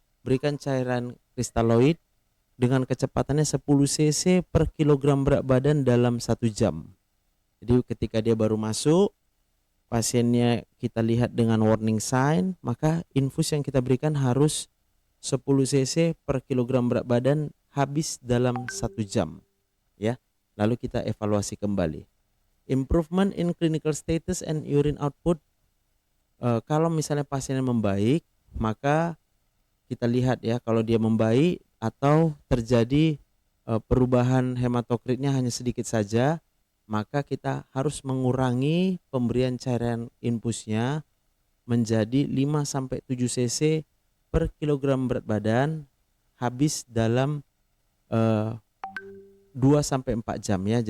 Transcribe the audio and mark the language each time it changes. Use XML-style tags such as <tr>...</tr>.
<id>Berikan cairan kristaloid dengan kecepatannya 10 cc per kilogram berat badan dalam 1 jam. Jadi ketika dia baru masuk, pasiennya kita lihat dengan warning sign, maka infus yang kita berikan harus 10 cc per kilogram berat badan habis dalam 1 jam ya. Lalu kita evaluasi kembali.</id> <en>Improvement in clinical status and urine output.</en> <id>Kalau misalnya pasiennya membaik, maka kita lihat ya, kalau dia membaik atau terjadi perubahan hematokritnya hanya sedikit saja, maka kita harus mengurangi pemberian cairan infusnya menjadi 5 sampai 7 cc per kilogram berat badan habis dalam 2 sampai 4 jam ya.</id>